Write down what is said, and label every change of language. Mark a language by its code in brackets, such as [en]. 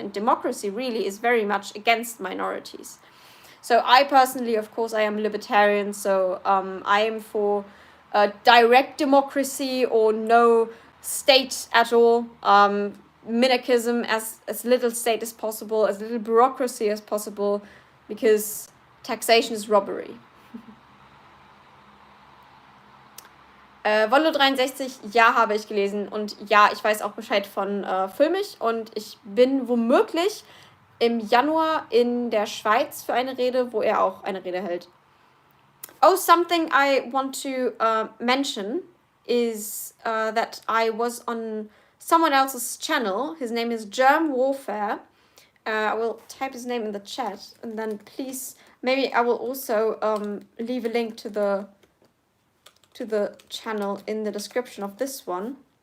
[en] And democracy really is very much against minorities. So I personally, of course, I am libertarian, so I am for direct democracy or no state at all, minarchism, as little state as possible, as little bureaucracy as possible, because taxation is robbery. [de] Wollo 63, ja, habe ich gelesen, und ja, ich weiß auch Bescheid von Filmich, und ich bin womöglich im Januar in der Schweiz für eine Rede, wo er auch eine Rede hält. [en] Oh, something I want to mention is that I was on someone else's channel. His name is Germ Warfare. I will type his name in the chat, and then please, maybe I will also leave a link to the channel in the description of this one.